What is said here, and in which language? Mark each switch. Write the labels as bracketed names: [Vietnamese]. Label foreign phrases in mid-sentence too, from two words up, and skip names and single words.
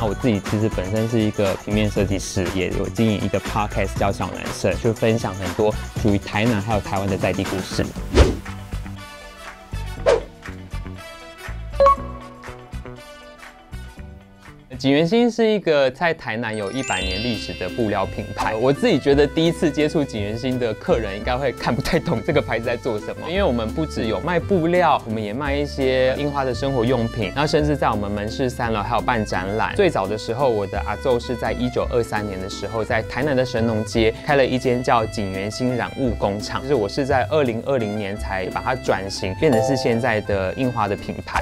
[Chinese] 我自己其實本身是一個平面設計師，也有經營一個 podcast 叫小男生，就分享很多屬於台南還有台灣的在地故事。錦源興是一個在台南有100年歷史的布料品牌。我自己覺得第一次接觸錦源興的客人應該會看不太懂這個牌子在做什麼，因為我們不只有賣布料，我們也賣一些印花的生活用品，然後甚至在我們門市3樓還有辦展覽。最早的時候，我的阿祖是在1923年的時候，在台南的神農街開了一間叫錦源興染物工廠，就是我是在2020年才把它轉型，變成是現在的印花的品牌。